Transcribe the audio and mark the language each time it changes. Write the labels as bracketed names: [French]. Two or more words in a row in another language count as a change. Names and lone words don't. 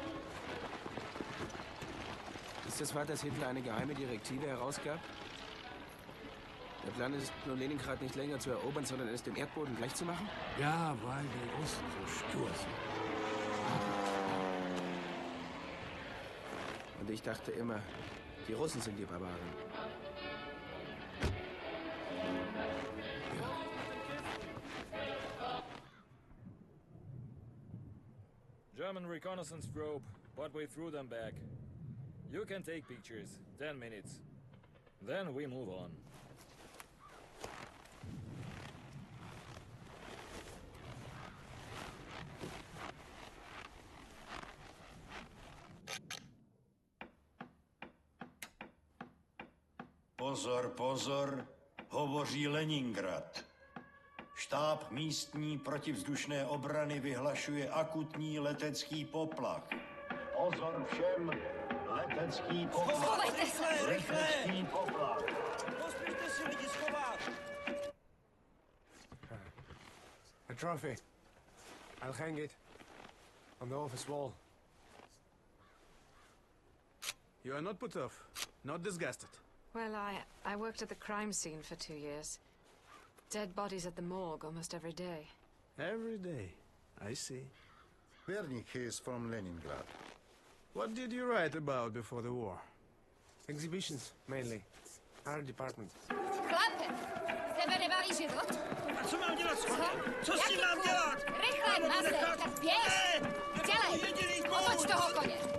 [German] Ist das wahr, dass Hitler eine geheime Direktive herausgab? Der Plan ist, nur Leningrad nicht länger zu erobern, sondern es dem Erdboden gleichzumachen? Ja, weil die Russen so stur sind. Und ich dachte immer, die Russen sind die Barbaren. [English] German reconnaissance probe, but we threw them back. You can take pictures. 10 minutes. Then we move on. [Czech] Pozor, pozor, hovoří Leningrad. Štáb místní protivzdušné obrany vyhlašuje akutní letecký poplach. Pozor všem, letecký poplach. Schovejte se! Letecký poplach. Pospěšte si lidi schovat! [English] A trophy. I'll hang it on the office wall. You are not put off, not disgusted. Well, I worked at the crime scene for 2 years. Dead bodies at the morgue almost every day. Every day. I see. Vernik is from Leningrad. What did you write about before the war? Exhibitions, mainly. Our department. [Czech] Chlape! Tebe nebaví život? A co mám dělat? Co s Jaký tím mám kůl? dělat? Rychle, Maze, tak běž! Dělej! Otoč toho koně!